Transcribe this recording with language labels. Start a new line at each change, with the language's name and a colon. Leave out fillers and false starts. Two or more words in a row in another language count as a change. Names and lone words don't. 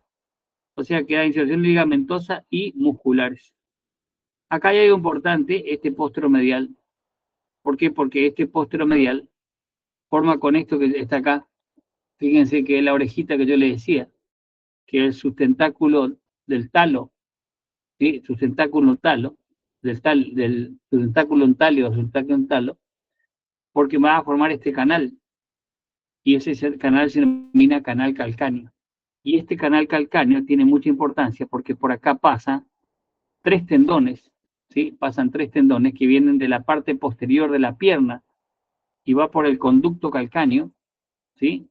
Spanish: O sea, que da inserciones ligamentosas y musculares. Acá hay algo importante, este posteromedial. ¿Por qué? Porque este posteromedial forma con esto que está acá. Fíjense que es la orejita que yo le decía, que es el sustentáculo del talo, ¿sí? Sustentáculo talo, del sustentáculo en talio o sustentáculo en talo, porque va a formar este canal, y ese canal se denomina canal calcáneo. Y este canal calcáneo tiene mucha importancia porque por acá pasan tres tendones, ¿sí? Pasan tres tendones que vienen de la parte posterior de la pierna y va por el conducto calcáneo, ¿sí?